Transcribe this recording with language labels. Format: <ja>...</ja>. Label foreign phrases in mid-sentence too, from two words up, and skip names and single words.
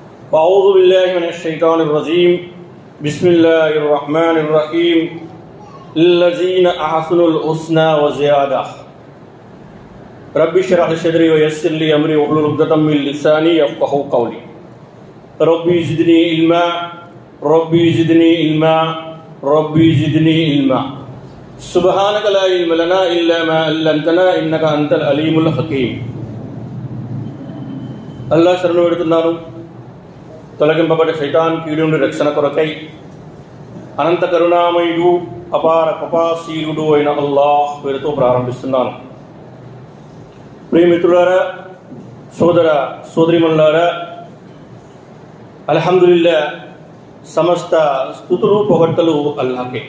<ar>أعوذ بالله من الشيطان الرجيم بسم الله الرحمن الرحيم للذين أحسنوا الحسنى وزيادة رب اشرح لي صدري ويسر لي أمري واحلل عقدة من لساني يفقهوا قولي ربي زدني علما ربي زدني علما ربي زدني علما سبحانك لا علم لنا إلا ما علمتنا إنك أنت العليم الحكيم الله</ar> <te>శరణు వేడుతున్నాను. తొలగింపబడ్డ శైతాన్ కీడు నుండి రక్షణ కొరకై అనంత కరుణామయుడు అపార కృపాశీలుడు అయిన అల్లాహ్ పేరుతో ప్రారంభిస్తున్నాను. ప్రియమిత్రులారా, సోదర సోదరిమణులారా, అల్హమ్దులిల్లా, సమస్త స్తుతులు పొగడ్తలు అల్లాహ్కే.</te>